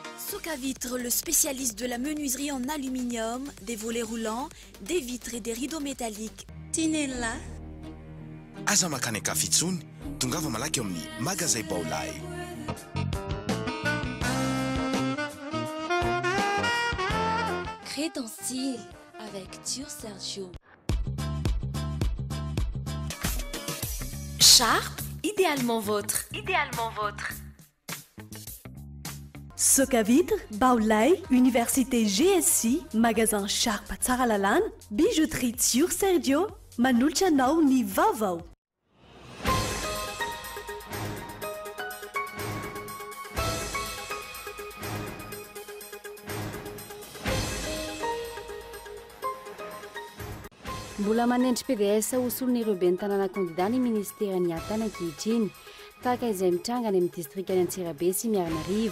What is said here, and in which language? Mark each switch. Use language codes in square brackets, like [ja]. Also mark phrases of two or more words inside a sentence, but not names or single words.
[fr] Socavitre, le spécialiste de la menuiserie en aluminium, des volets roulants, des vitres et des rideaux métalliques. Tinella. [mg] Aza makany akafitsony, tongava malaky eo amin'ny magasin Baolay. [fr] Crée ton style avec Tur Sergio. Sharp, idéalement vôtre. Idéalement vôtre. [mg] Socavitre, Baolay, Université GSI, magasin Sharp Tsaralalana, bijouterie Tur Sergio, manolotra anao ny vaovao. Mbola manendry PDS hosolon'ireo ben'ny tanàna kandida ny ministera ny atana ankehitriny tahaka izay mitranga any amin'ny distrika any Antsirabe sy Miarinarivo.